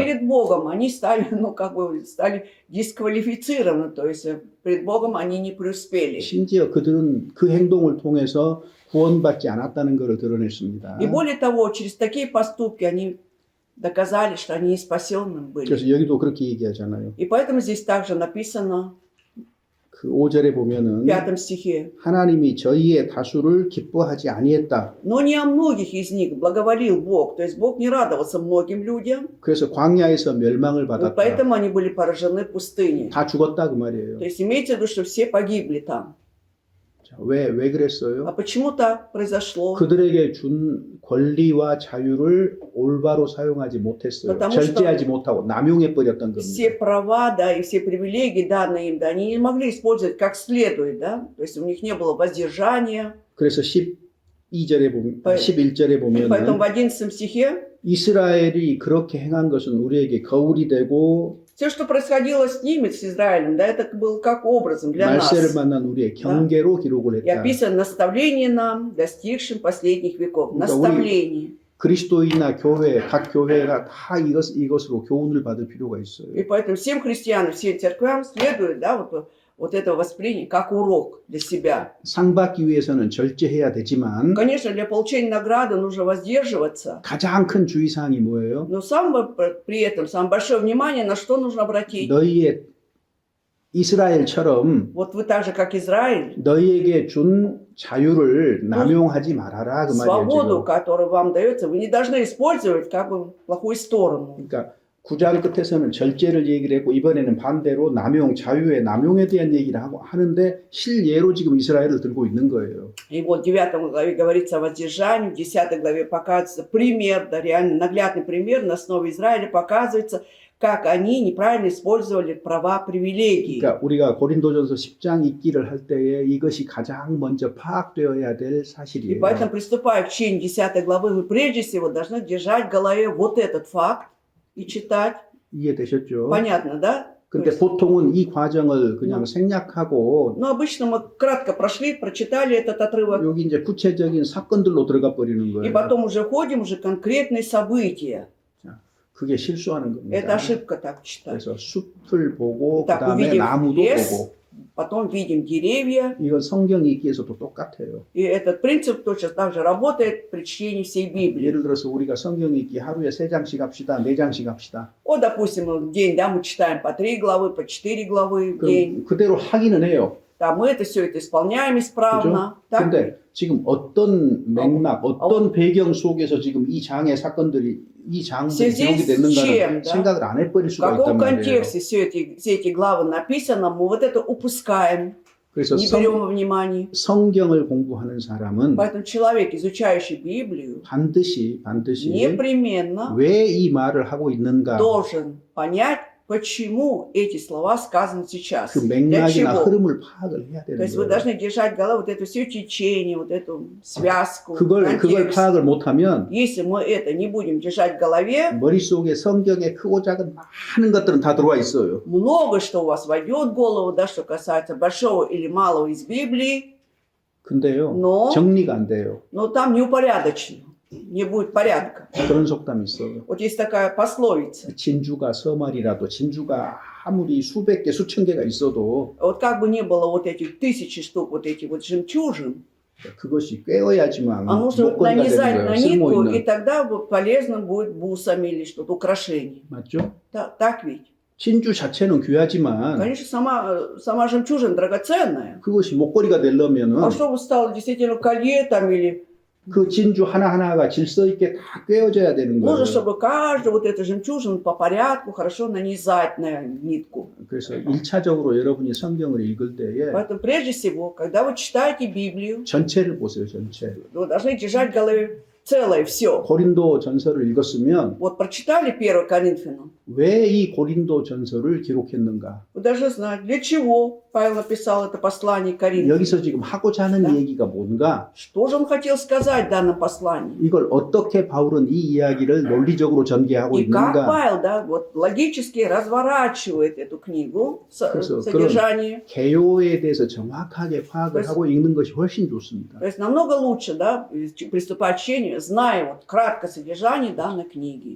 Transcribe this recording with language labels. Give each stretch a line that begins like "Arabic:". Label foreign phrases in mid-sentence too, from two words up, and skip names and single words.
Russian: перед Богом они стали, ну, как бы, стали дисквалифицированы, то есть перед Богом они не преуспели.
Korean: 심지어 그들은 그 행동을 통해서 구원받지 않았다는 것을 드러냈습니다.
Russian: И более того, через такие поступки они доказали, что они не спасенным были.
Korean: 그래서 여기도 그렇게 얘기하잖아요.
Russian: И поэтому здесь также написано
Korean: 그 5절에
Russian: в
Korean: 보면은
Russian: 5 стихе:
Korean: 하나님이 저희의 다수를 기뻐하지 아니했다.
Russian: «Но не о многих из них благоволил Бог». То есть Бог не радовался многим людям,
Korean: 그래서 광야에서 멸망을
Russian: вот
Korean: 받았다.
Russian: поэтому они были поражены в пустыне.
Korean: 다 죽었다 그 말이에요.
Russian: То есть имейте в виду, что все погибли там.
Korean: 자, 왜 그랬어요?
Russian: А почему так произошло?
Korean: 그들에게 준 권리와 자유를 올바로 사용하지 못했어요.
Russian: потому
Korean: 절제하지
Russian: что
Korean: 못하고 남용해 버렸던
Russian: Все
Korean: 겁니다.
Russian: права, да, и все привилегии, данные им, да, они не могли использовать как следует, да. То есть у них не было воздержания.
Korean: 그래서 12절에 보면 네. 11절에
Russian: И поэтому
Korean: 보면은
Russian: в 11 стихе
Korean: 이스라엘이 그렇게 행한 것은 우리에게 거울이 되고
Russian: все, что происходило с ними, с Израилем, да, это было как образом для нас.
Korean: 말세를 만난 우리의 경계로 기록을
Russian: И
Korean: 했다.
Russian: описано наставление нам, достигшим последних веков.
Korean: 그러니까
Russian: Наставление.
Korean: 그리스도인이나 교회, 각 교회가 다 이것으로 교훈을 받을 필요가 있어요.
Russian: И поэтому всем христианам, всем церквям следует, да, вот это воспринять как урок для себя.
Korean: 상 받기 위해서는 절제해야 되지만
Russian: Конечно, для получения награды нужно воздерживаться,
Korean: 가장 큰 주의사항이 뭐예요?
Russian: но при этом самое большое внимание на что нужно обратить.
Korean: 너희의 이스라엘처럼
Russian: Вот вы так же, как Израиль,
Korean: 너희에게 준 자유를 남용하지 말아라 그 말이에요.
Russian: свободу,
Korean: 지금.
Russian: которая вам дается, вы не должны использовать как бы в плохую сторону.
Korean: 그러니까 9장 끝에서는 절제를 얘기를 했고 이번에는 반대로 남용, 자유의 남용에 대한 얘기를 하는데 실예로 지금 이스라엘을 들고 있는 거예요.
Russian: И вот в 9 главе говорится о воздержании, в 10 главе показывается пример, да, реально наглядный пример на основе Израиля показывается, как они неправильно использовали права, привилегии.
Korean: 그러니까 우리가 고린도전서 10장 읽기를 할 때에 이것이 가장 먼저 파악되어야 될
Russian: И
Korean: 사실이에요.
Russian: поэтому, приступая к чтению 10 главы, вы прежде всего должны держать в голове вот этот факт и читать.
Korean: 이해되셨죠?
Russian: Понятно, да? То
Korean: 근데
Russian: есть,
Korean: 보통은 이 과정을 그냥 네. 생략하고
Russian: но обычно мы кратко прошли, прочитали этот отрывок,
Korean: 여기 이제 구체적인 사건들로 들어가 버리는
Russian: и
Korean: 거예요.
Russian: потом уже входим уже конкретные события.
Korean: 그게 실수하는
Russian: Это
Korean: 겁니다.
Russian: ошибка так читать.
Korean: 그래서 숲을 보고
Russian: Так,
Korean: 그다음에
Russian: увидев
Korean: 나무도
Russian: лес,
Korean: 보고
Russian: потом видим деревья.
Korean: 이건 성경 읽기에서도 똑같아요.
Russian: И этот принцип точно так же работает при чтении всей Библии.
Korean: 예를 들어서 우리가 성경 읽기 하루에 3장씩 합시다, 4장씩 합시다.
Russian: Вот, допустим, в день, да, мы читаем по 3 главы, по 4 главы в день.
Korean: 그럼 그대로 하기는 해요.
Russian: Да, мы это все это исполняем исправно. Так?
Korean: 근데 지금 어떤 맥락, 어떤 배경 속에서 지금 이 장의 사건들이 이 장들이 기록이 됐는가를
Russian: да?
Korean: 생각을 안 해버릴
Russian: В
Korean: 수가
Russian: каком
Korean: 있단 말이에요.
Russian: контексте все эти главы написаны, мы вот это упускаем,
Korean: 그래서
Russian: не берем во внимание.
Korean: 성경을 공부하는 사람은
Russian: Поэтому человек, изучающий Библию,
Korean: 반드시
Russian: непременно
Korean: 왜 이 말을 하고 있는가
Russian: должен понять, почему эти слова сказаны сейчас.
Korean: 그
Russian: Для
Korean: 맥락이나
Russian: чего?
Korean: 흐름을 파악을 해야
Russian: То
Korean: 되는
Russian: есть вы
Korean: 거예요.
Russian: должны держать в голове вот это все течение, вот эту связку,
Korean: 그걸
Russian: контекст.
Korean: 파악을 못하면
Russian: Если мы это не будем держать в голове,
Korean: 머릿속에 성경의 크고 작은 많은 것들은 다 들어와 있어요.
Russian: много что у вас войдет в голову, да, что касается большого или малого из Библии,
Korean: 근데요,
Russian: Но-
Korean: 정리가 안 돼요.
Russian: но там неупорядочено, не будет порядка.
Korean: 그런 속담이 있어요.
Russian: Вот есть такая пословица.
Korean: 진주가 서말이라도 진주가 아무리 수백 개, 수천 개가 있어도
Russian: Вот как бы ни было вот этих 1000 штук, вот этих вот жемчужин,
Korean: 그것이 꿰어야지만
Russian: а нужно
Korean: 목걸이가 되는
Russian: нанизать
Korean: 거예요.
Russian: на
Korean: 쓸모
Russian: нитку, и
Korean: 있는.
Russian: тогда вот полезно будет бусами или что-то, украшение.
Korean: 맞죠?
Russian: Так ведь?
Korean: 진주 자체는 귀하지만
Russian: Конечно, сама жемчужина драгоценная.
Korean: 그것이 목걸이가 되려면은
Russian: А чтобы стало действительно колье там или...
Korean: 그 진주 하나하나가 질서 있게 다 꿰어져야 되는 거예요.
Russian: Нужно, чтобы каждую вот эту жемчужину по порядку хорошо нанизать на нитку.
Korean: 그래서 1차적으로 여러분이 성경을 읽을 때에
Russian: Поэтому прежде всего, когда вы читаете Библию,
Korean: 전체를 보세요, 전체.
Russian: вы должны держать в голове целое все.
Korean: 고린도 전서를 읽었으면
Russian: Вот прочитали 1 Коринфянам,
Korean: 왜 이 고린도 전서를 기록했는가?
Russian: вы должны знать, для чего Павел написал это послание Коринфянам.
Korean: 여기서 지금 하고자 하는
Russian: Да.
Korean: 얘기가 뭔가?
Russian: Что же он хотел сказать в данном послании?
Korean: 이걸 어떻게 바울은 이 이야기를 논리적으로 전개하고
Russian: И как
Korean: 있는가?
Russian: Павел, да, вот логически разворачивает эту книгу,
Korean: 그래서
Russian: содержание.
Korean: 개요에 대해서 정확하게 파악을 그래서- 하고 읽는 것이 훨씬 좋습니다.
Russian: То есть намного лучше, да, приступать к чтению, зная вот кратко содержание данной книги.